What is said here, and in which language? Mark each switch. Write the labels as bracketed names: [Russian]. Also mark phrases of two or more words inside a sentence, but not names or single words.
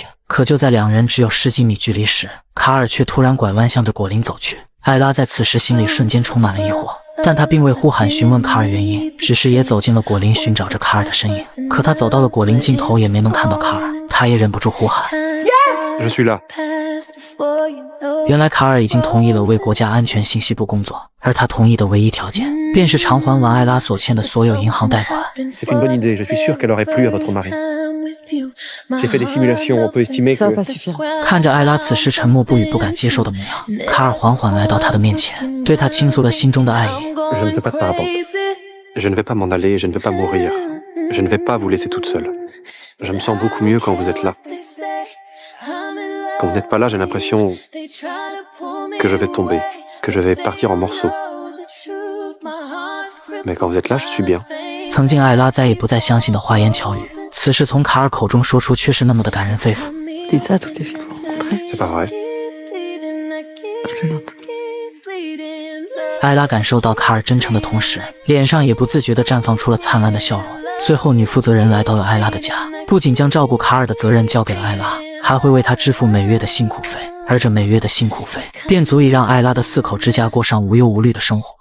[Chinese] 可就在两人只有10几米距离时，卡尔却突然拐弯向着果林走去。艾拉在此时心里瞬间充满了疑惑，但他并未呼喊询问卡尔原因，只是也走进了果林寻找着卡尔的身影。可他走到了果林尽头也没能看到卡尔，他也忍不住呼喊。 [French] Je suis là. [Chinese] 原来卡尔已经同意了为国家安全信息部工作，而他同意的唯一条件便是偿还完艾拉所欠的所有银行贷款。 [French] C'est une bonne idée, je suis sûr qu'elle aurait plu à votre mari. J'ai fait des simulations, on peut estimer Ça va que... pas suffire. [Chinese] 看着艾拉此时沉默不语不敢接受的模样，卡尔缓缓来到她的面前，对她倾诉了心中的爱意。 [French] Je ne fais pas de parapente. Je ne vais pas m'en aller, je ne vais pas mourir. Je ne vais pas vous laisser toute seule. Je me sens beaucoup mieux quand vous êtes là. Quand vous n'êtes pas là, j'ai l'impression que je vais tomber, que je vais partir en morceaux. Mais quand vous êtes là, je suis bien. [Chinese] 曾经艾拉再也不再相信的花言巧语，此时从卡尔口中说出，却是那么的感人肺腑。 [French] Dis ça à toutes les filles que vous rencontrez. C'est pas vrai. Je plaisante. [Chinese] 艾拉感受到卡尔真诚的同时，脸上也不自觉地绽放出了灿烂的笑容。最后，女负责人来到了艾拉的家，不仅将照顾卡尔的责任交给了艾拉，还会为他支付每月的辛苦费，而这每月的辛苦费便足以让艾拉的4口之家过上无忧无虑的生活。